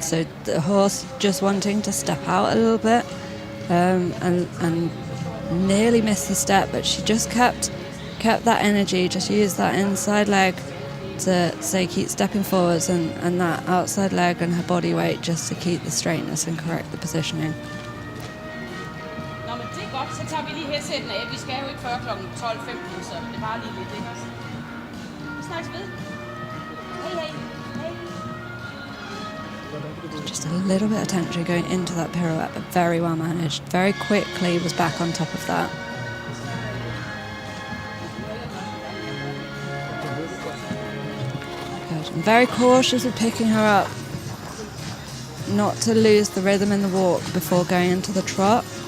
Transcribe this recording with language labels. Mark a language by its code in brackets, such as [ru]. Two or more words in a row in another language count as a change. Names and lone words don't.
[en] So the horse just wanting to step out a little bit, and nearly missed the step, but she just kept that energy, just used that inside leg to say keep stepping forwards, and that outside leg and her body weight just to keep the straightness and correct the positioning. [da] Nå, men det er godt. Så tager vi lige headseten af. Vi skal jo ikke før kl. 12:15, så det er bare lige lidt, ikke? Vi snakkes ved. Hej, hej. [en] Just a little bit of tension going into that pirouette, but very well managed. Very quickly was back on top of that. Good. And very cautious with picking her up, not to lose the rhythm in the walk before going into the trot.